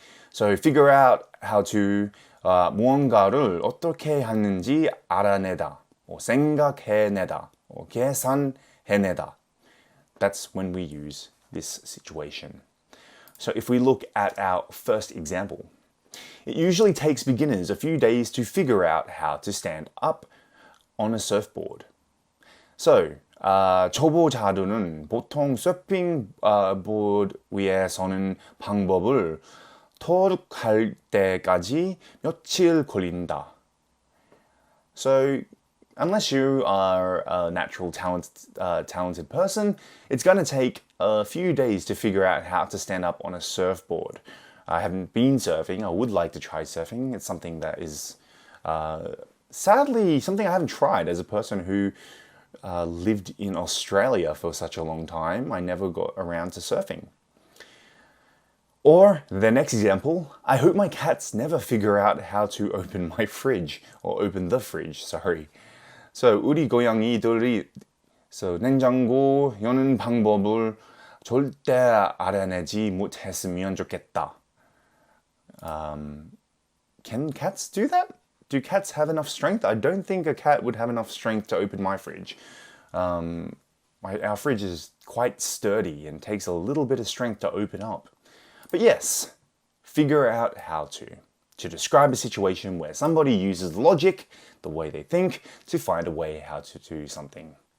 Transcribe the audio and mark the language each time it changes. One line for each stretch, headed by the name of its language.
English: So figure out how to
Korean: 무언가를 어떻게 하는지 알아내다,
English: or
Korean: 생각해내다,
English: or
Korean: 계산해내다.
English: That's when we use this situation. So if we look at our first example, it usually takes beginners a few days to figure out how to stand up on a surfboard. So,
Korean: 초보자들은 보통 서핑보드 위에 서는 방법을 터득할 때까지 며칠 걸린다.
English: So, unless you are a natural talented person, it's going to take a few days to figure out how to stand up on a surfboard. I haven't been surfing. I would like to try surfing. It's something that is sadly something I haven't tried as a person who lived in Australia for such a long time. I never got around to surfing. Or the next example, I hope my cats never figure out how to open my fridge, or open the fridge, sorry. So
Korean: 우리 고양이들이 냉장고 여는 방법을 절대 알아내지 못했으면 좋겠다.
English: Can cats do that? Do cats have enough strength? I don't think a cat would have enough strength to open my fridge. Our fridge is quite sturdy and takes a little bit of strength to open up. But yes, figure out how to describe a situation where somebody uses logic, the way they think, to find a way how to do something.